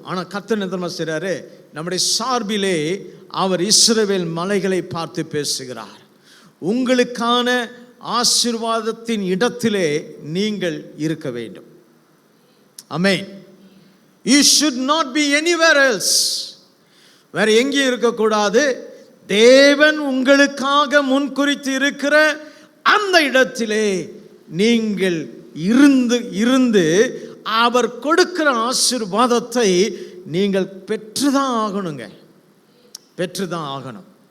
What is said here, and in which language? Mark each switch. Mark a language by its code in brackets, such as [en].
[ta] ஆனால் கர்த்தர் என்ன செய்றாரு, நம்முடைய சார்பிலே அவர் இஸ்ரவேல் மலைகளை பார்த்து பேசுகிறார். உங்களுக்கான ஆசீர்வாதத்தின் இடத்திலே நீங்கள் இருக்க வேண்டும். ஆமென். [en] You should not be anywhere else. [ta] வேற எங்கேயும் இருக்கக்கூடாது. தேவன் உங்களுக்காக முன்குறித்து இருக்கிற அந்த இடத்திலே நீங்கள் இருந்து அவர் கொடுக்கிற ஆசீர்வாதத்தை நீங்கள் பெற்றுதான் ஆகணுங்க. பெற்றுதான் ஆகணும்.